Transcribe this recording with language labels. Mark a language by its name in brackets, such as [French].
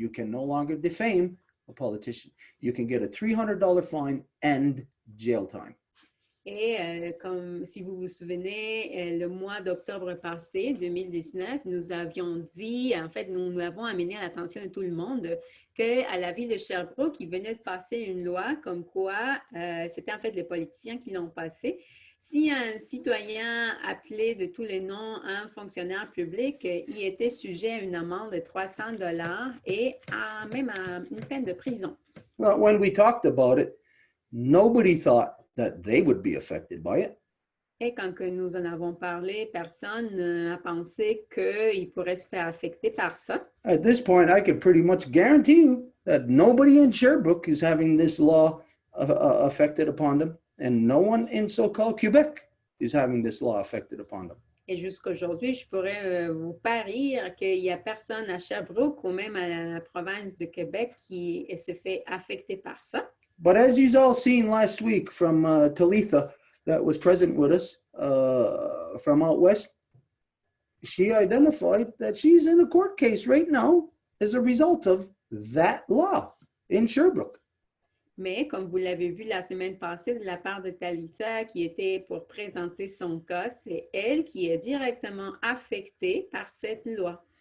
[English] You can no longer defame a politician. You can get a $300 fine and jail time. [French] Et comme si vous vous souvenez, le mois d'octobre passé, 2019, nous avions dit, en fait, nous avons amené à l'attention de tout le monde qu'à la ville de Sherbrooke, il venait de passer une loi comme quoi, c'était en fait les politiciens qui l'ont passé. Si un citoyen appelé de tous les noms un fonctionnaire public, il était sujet à une amende de $300 et même à une peine de prison. [English] Well, when we talked about it, nobody thought that they would be affected by it. [French] Et quand que nous en avons parlé, personne n'a pensé qu'il pourrait se faire affecter par ça. [English] At this point, I could pretty much guarantee you that nobody in Sherbrooke is having this law affected upon them, and no one in so-called Quebec is having this law affected upon them. [French] Et jusqu'à aujourd'hui, je pourrais vous parier qu'il n'y a personne à Sherbrooke ou même à la province de Québec qui se fait affecter par ça. [English] But as you've all seen last week from Talitha, that was present with us from out west, she identified that she's in a court case right now as a result of that law in Sherbrooke. [French] Mais comme vous l'avez vu la semaine passée de la part de Talitha qui était pour présenter son cas, c'est elle qui est directement affectée par cette loi.